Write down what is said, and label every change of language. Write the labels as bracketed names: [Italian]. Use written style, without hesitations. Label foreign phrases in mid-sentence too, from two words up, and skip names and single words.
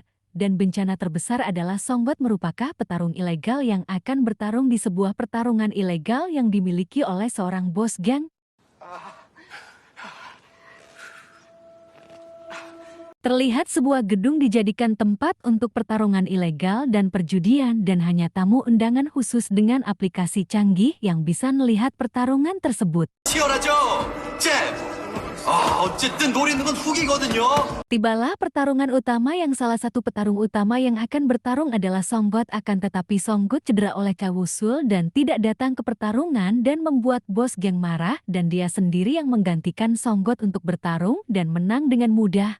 [Indonesian] Dan bencana terbesar adalah Songbot merupakan petarung ilegal yang akan bertarung di sebuah pertarungan ilegal yang dimiliki oleh seorang bos geng. Terlihat sebuah gedung dijadikan tempat untuk pertarungan ilegal dan perjudian dan hanya tamu undangan khusus dengan aplikasi canggih yang bisa melihat pertarungan tersebut. [Korean] 치열하죠? 잼! 어쨌든 노리는 건 후기거든요. [Indonesian] Tibalah pertarungan utama yang salah satu petarung utama yang akan bertarung adalah Songbot akan tetapi Songbot cedera oleh Chawusul dan tidak datang ke pertarungan dan membuat bos geng marah dan dia sendiri yang menggantikan Songbot untuk bertarung dan menang dengan mudah.